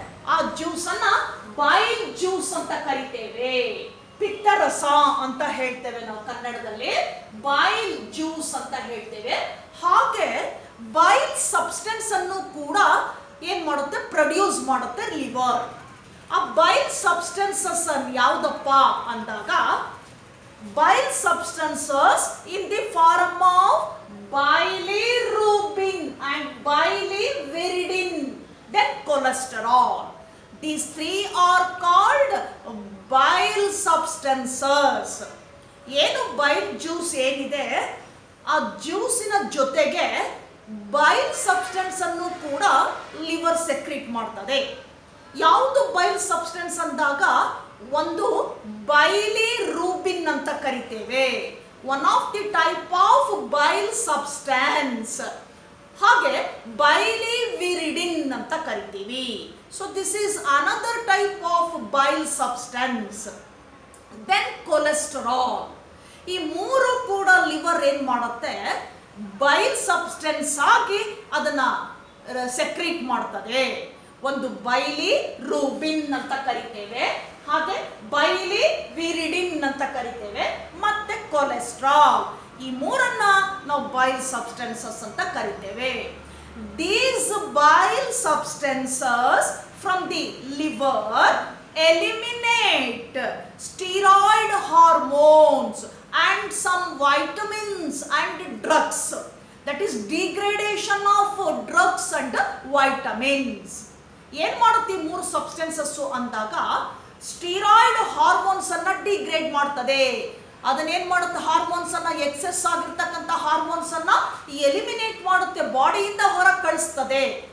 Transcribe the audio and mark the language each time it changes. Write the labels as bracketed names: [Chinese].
[Kannada] ಆ ಜ್ಯೂಸನ್ನು ಬೈಲ್ ಜ್ಯೂಸ್ ಅಂತ ಕರಿತೇವೆ. ಪಿತ್ತರಸ ಅಂತ ಹೇಳ್ತೇವೆ ನಾವು ಕನ್ನಡದಲ್ಲಿ, ಬೈಲ್ ಜ್ಯೂಸ್ ಅಂತ ಹೇಳ್ತೇವೆ. ಹಾಗೆ ಬೈಲ್ ಸಬ್ಸ್ಟೆನ್ಸ್ ಅನ್ನು ಕೂಡ ಏನ್ ಮಾಡುತ್ತೆ, ಪ್ರೊಡ್ಯೂಸ್ ಮಾಡುತ್ತೆ ಲಿವರ್. ಆ ಬೈಲ್ ಸಬ್ಸ್ಟೆನ್ಸಸ್ ಯಾವುದಪ್ಪ ಅಂದಾಗ, [English] bile substances in the form of bilirubin and bilirubinin, then cholesterol. These three are called bile substances. [Kannada] ಏನು ಬೈಲ್ ಜ್ಯೂಸ್ ಏನಿದೆ, ಆ ಜ್ಯೂಸಿನ ಜೊತೆಗೆ ಬೈಲ್ ಸಬ್ಸ್ಟೆನ್ಸ್ ಅನ್ನು ಕೂಡ ಲಿವರ್ ಸೆಕ್ರೀಟ್ ಮಾಡ್ತದೆ. ಯಾವುದು ಬೈಲ್ ಸಬ್ಸ್ಟೆನ್ಸ್ ಅಂದಾಗ, ಒಂದು ಬೈಲಿರೂಬಿನ್ ಅಂತ ಕರಿತೇವೆ. [English] One of the type of bile substance. [Kannada] ಹಾಗೆ ಬೈಲಿವಿರಿಡಿನ್ ಅಂತ ಕರಿತೀವಿ. [English] So this is another type of bile substance. [Kannada] Then cholesterol. ಈ ಮೂರು ಕೂಡ ಲಿವರ್ ಏನ್ ಮಾಡುತ್ತೆ, ಬೈಲ್ ಸಬ್ಸ್ಟೆನ್ಸ್ ಆಗಿ ಅದನ್ನ ಸೆಕ್ರೀಟ್ ಮಾಡ್ತದೆ. ಒಂದು ಬೈಲಿರೂಬಿನ್ ಅಂತ ಕರಿತೇವೆ, ಹಾಗೆ ಬೈಲಿವಿರಿಡಿನ್ ಅಂತ ಕರಿತೇವೆ, ಮತ್ತೆ ಕೊಲೆಸ್ಟ್ರಾಲ್. ಈ ಮೂರನ್ನ ನಾವು ಬೈಲ್ ಸಬ್ಸ್ಟೆನ್ಸಸ್ ಅಂತ ಕರಿತೇವೆ. [English] These bile substances from the liver eliminate steroid hormones and some vitamins and drugs. That is degradation of drugs and vitamins. [Kannada] ಏನು ಮಾಡುತ್ತೆ ಈ ಮೂರು ಸಬ್ಸ್ಟೆನ್ಸಸ್ಸು ಅಂದಾಗ, ಸ್ಟೀರಾಯ್ಡ್ ಹಾರ್ಮೋನ್ಸ್ ಅನ್ನ ಡಿಗ್ರೇಡ್ ಮಾಡ್ತದೆ. ಅದನ್ನೇನು ಮಾಡುತ್ತೆ, ಹಾರ್ಮೋನ್ಸ್ ಅನ್ನ, ಎಕ್ಸೆಸ್ ಆಗಿರ್ತಕ್ಕಂಥ ಹಾರ್ಮೋನ್ಸ್ ಅನ್ನ ಎಲಿಮಿನೇಟ್ ಮಾಡುತ್ತೆ, ಬಾಡಿಯಿಂದ ಹೊರಗೆ ಕಳಿಸ್ತದೆ.